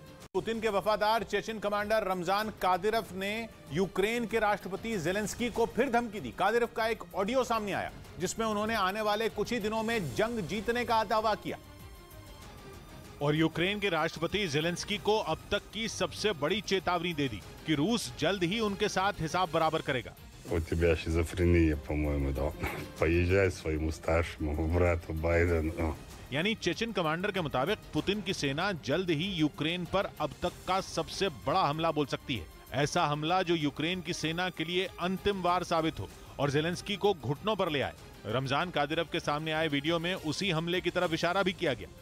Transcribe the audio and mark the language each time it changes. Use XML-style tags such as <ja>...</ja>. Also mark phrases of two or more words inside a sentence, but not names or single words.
<hi>पुतिन के वफादार चेचन कमांडर रमजान कादिरोव ने यूक्रेन के राष्ट्रपति जेलेंस्की को फिर धमकी दी। कादिरोव का एक ऑडियो सामने आया, जिसमें उन्होंने आने वाले कुछ ही दिनों में जंग जीतने का दावा किया और यूक्रेन के राष्ट्रपति जेलेंस्की को अब तक की सबसे बड़ी चेतावनी दे दी कि रूस जल्द ही उनके साथ हिसाब बराबर करेगा।</hi> <ru>У тебя шизофрения, по-моему, да. Поезжай своему старшему брату Байдену.</ru> <hi>यानी चेचन कमांडर के मुताबिक पुतिन की सेना जल्द ही यूक्रेन पर अब तक का सबसे बड़ा हमला बोल सकती है। ऐसा हमला जो यूक्रेन की सेना के लिए अंतिम वार साबित हो और जेलेंस्की को घुटनों पर ले आए। रमजान कादिरोव के सामने आए वीडियो में उसी हमले की तरफ इशारा भी किया गया।</hi>